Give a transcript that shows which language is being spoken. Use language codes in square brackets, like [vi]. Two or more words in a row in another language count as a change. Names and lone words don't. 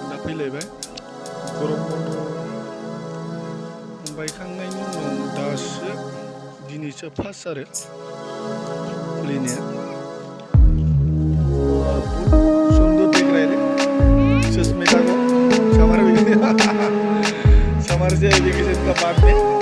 [brx] फैलायबाय गरम बन्द बायखांनायनि उनाव दासो दिनैसो फार्स्ट आरो खुलिनाया [hi] सुंदर देख रहे थे सुष्मिता को समर से वेकेशन का बाद में